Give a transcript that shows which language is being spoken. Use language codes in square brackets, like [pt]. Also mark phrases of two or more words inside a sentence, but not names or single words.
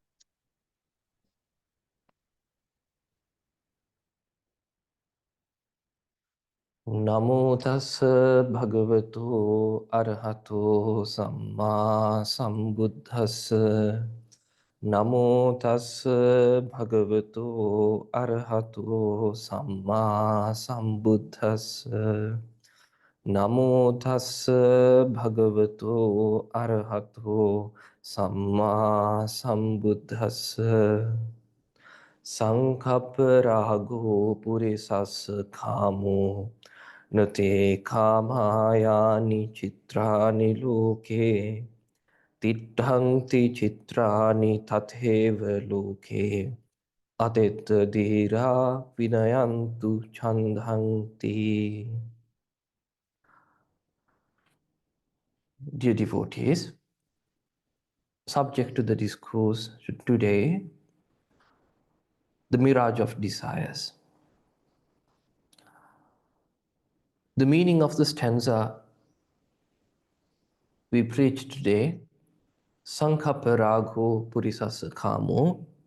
[pi] නමෝ තස්ස භගවතු අරහතෝ සම්මා සම්බුද්දස්ස නමෝ තස්ස භගවතු අරහතෝ සම්මා සම්බුද්දස්ස නමෝ තස්ස භගවතු අරහතෝ සම්මා සම්බුද්දස්ස සංඛප්ප රාගෝ පුරිසස්ස කාමෝ නතේ කාමායානි චිත්‍රානි ලෝකේ තිට්ඨන්ති චිත්‍රානි තතේව ලෝකේ අතෙත්ත දීරා විනයන්තු ඡන්දන්ති. [en] Dear devotees, subject to the discourse today, the mirage of desires. The meaning of the stanza we preached today, [pi] Sankhapa Ragho Purisasa Kamo.